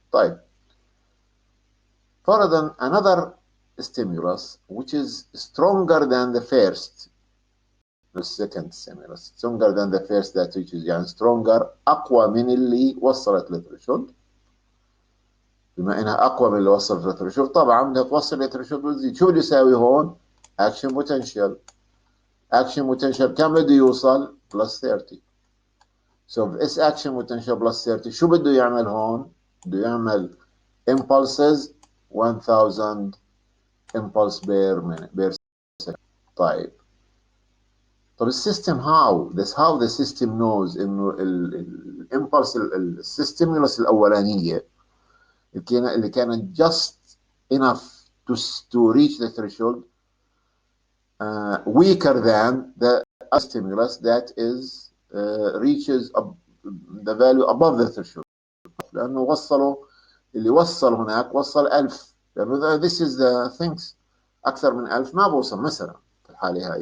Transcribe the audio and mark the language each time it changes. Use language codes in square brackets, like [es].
[ar] طيب فرضا [en] another stimulus which is stronger than the first, the second stimulus, stronger than the first that reaches, يعني stronger، [ar] أقوى من اللي وصلت للثريشولد. بما انها اقوى من اللي وصلت للثريشولد طبعا بدها توصل للثريشولد وتزيد. شو بده يساوي هون؟ اكشن بوتنشال. اكشن بوتنشال كم بده يوصل؟ بلس 30. [en] so as action potential plus 30 [ar] شو بده يعمل هون؟ بده يعمل [en] impulses 1000 impulse per minute per second. [ar] طيب السيستم [en] how the system knows [ar] انه الامبلس الستيمولس الاولانيه اللي كانت [en] just enough to reach the threshold weaker than the stimulus that is reaches the value above the threshold. [ar] لأنه اللي وصل هناك وصل 1000، لأنه [en] this is the things [ar] أكثر من 1000 ما بوصل مثلا في الحالة هاي.